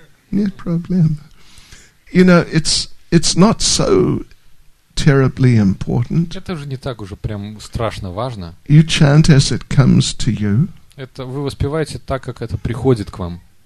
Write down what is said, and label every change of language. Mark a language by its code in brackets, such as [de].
[ru] Нет проблем. [en] It's not so terribly important. [ru] Это же не так уже прям страшно важно. [en] You chant as it comes to you. [ru] Это вы воспеваете так, как это приходит к вам.